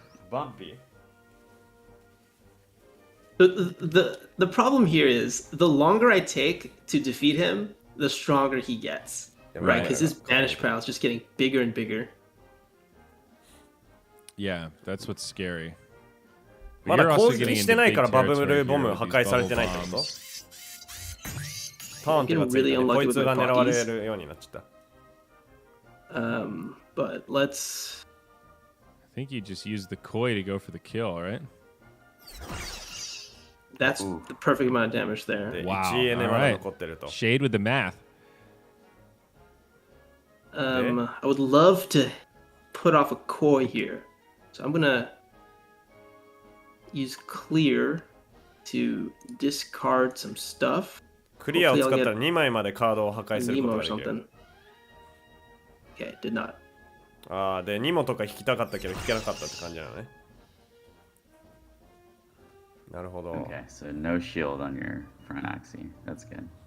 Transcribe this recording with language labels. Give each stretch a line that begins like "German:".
Japanese: バンピー
English: The problem here is the longer I take to defeat him, the stronger he gets. Right? Because his banish pile is just getting bigger and bigger. Yeah, that's what's scary.
Japanese: まだ攻撃してないからバブルボム破壊されてないってこと？ターンっていうかついててこいつが狙われるようになっちゃった。
English: But let's. I think you just used the koi to go for the kill, right? That's the perfect amount of damage there.
Japanese: で
English: Wow.
Japanese: 1エネまだ残ってると。
English: Shade with the math. I would love to put off a koi here, so I'm gonna use clear to discard some stuff.
Japanese: クリアを使ったら2枚までカードを破壊すること
English: Nemo
Japanese: が
English: or
Japanese: できる。
English: something. Okay, did not.
Japanese: ああ、で、ニモとか引きたかったけど引けなかったって感じなのね。なるほど。
English: Okay, so no shield on your front Axie. That's good.